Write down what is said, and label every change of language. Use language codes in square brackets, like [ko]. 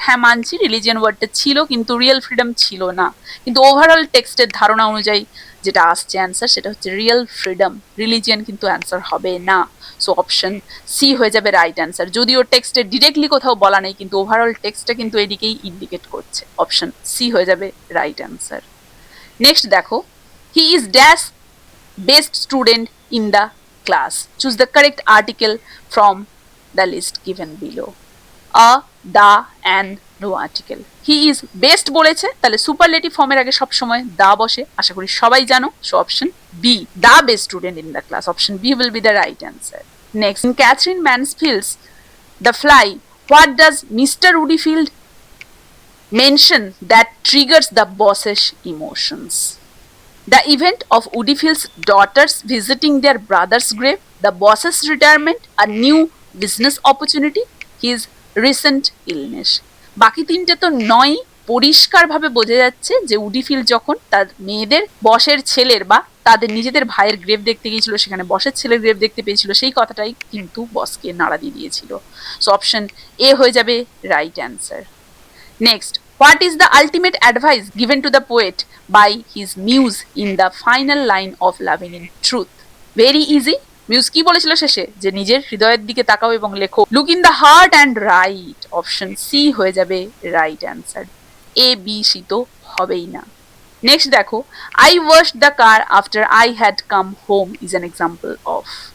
[bn] হ্যাঁ মানছি, রিলিজিয়ান ওয়ার্ডটা ছিল কিন্তু রিয়েল ফ্রিডম ছিল না, কিন্তু ওভারঅল টেক্সটের ধারণা অনুযায়ী যেটা আসছে অ্যান্সার সেটা হচ্ছে রিয়েল ফ্রিডম, রিলিজিয়ান কিন্তু অ্যান্সার হবে না, সো অপশন সি হয়ে যাবে রাইট অ্যান্সার। যদিও টেক্সটে ডিরেক্টলি কোথাও বলা নেই, কিন্তু ওভারঅল টেক্সটটা কিন্তু এদিকেই ইন্ডিকেট করছে, অপশন সি হয়ে যাবে রাইট অ্যান্সার। নেক্সট দেখো, [en] He is dash best student in the class. Choose the correct article from the list given below. A, the, and no article. He is best [bn] বলেছে, তাহলে superlative ফর্মের আগে সব সময় দা বসে, আশা করি সবাই জানো। So option B, [en] the best student in the class. Option B will be the right answer. Next, in Catherine Mansfield's The Fly, what does Mr. Woodfield mention that triggers the boss's emotions? The event of Woodfield's daughters visiting their brother's grave, the boss's retirement, a new business opportunity, his recent illness. [bn] বাকি তিনটে তো নয়, পরিষ্কারভাবে বোঝা যাচ্ছে যে উডিফিল্ড যখন তার মেয়েদের বসের ছেলের বা তাদের নিজেদের ভাইয়ের গ্রেভ দেখতে গিয়েছিল, সেখানে বসের ছেলের গ্রেভ দেখতে পেয়েছিল, সেই কথাটাই কিন্তু বসকে নাড়া দিয়ে দিয়েছিল। সো অপশন এ হয়ে যাবে right answer. [en] Next, what is the ultimate advice given to the poet by his muse in the final line of Loving in Truth? Very easy. [bn] Muse কি বলেছিল শেষে? যে নিজের হৃদয়ের দিকে তাকাও এবং লেখো, [en] Look in the heart and write. [bn] Option C হয়ে যাবে right answer. A B C তো হবেই না। নেক্সট দেখো, [en] I wash the car after I had come home is an example of.